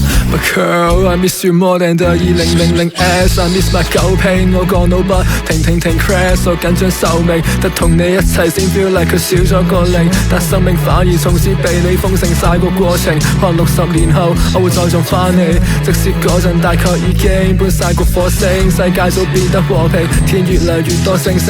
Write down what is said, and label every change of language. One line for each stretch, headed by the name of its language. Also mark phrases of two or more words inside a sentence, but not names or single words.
English: My girl, I miss you more than the 2000S I miss my
Cantonese: 狗屁，我個腦不停 crash， 我緊張壽命，得同你一齊先
English: feel like
Cantonese: 佢少咗個零，但生命反而從此被你豐盛晒個過程。可能60年後我會再撞返你，即使嗰陣大概已經搬晒個火星，世界早變得和平，天越嚟越多星星。